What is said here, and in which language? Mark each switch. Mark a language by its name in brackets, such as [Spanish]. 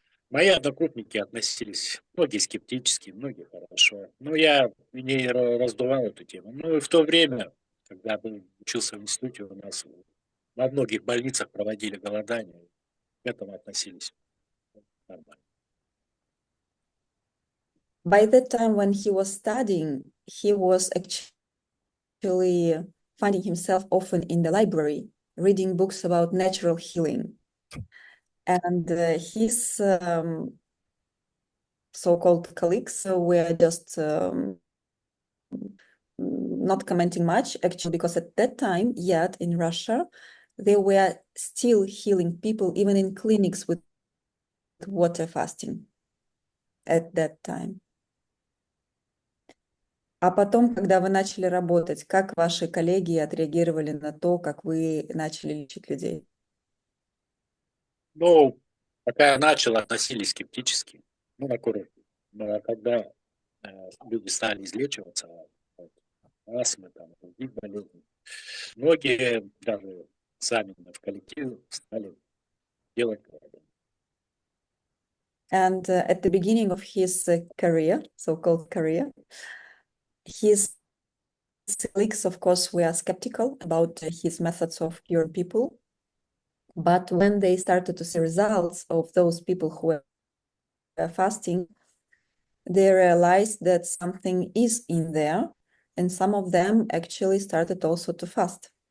[Russian] Мои одногруппники относились, многие скептически, многие хорошо. Но я не раздувал эту тему. Ну и в то время, когда я учился в институте, у нас во многих больницах проводили голодание, к этому относились нормально. [English] By that time when he was studying, he was actually finding himself often in the library, reading books about natural healing. And his so-called colleagues were just not commenting much, actually, because at that time, yet in Russia, they were still healing people, even in clinics with water fasting. at that time. [Russian] А потом, когда вы начали работать, как ваши коллеги отреагировали на то, как вы начали лечить людей? Ну, пока я начал, относились скептически, ну, на курорте. Но когда люди стали излечиваться от астмы, там, других болезней, многие даже сами в коллективе стали делать это. [English] And at the beginning of his career, so-called career, his colleagues, of course, were skeptical about his methods of curing people. But when they started to see results of those people who were fasting, they realized that something is in there, and some of them actually started also to fast.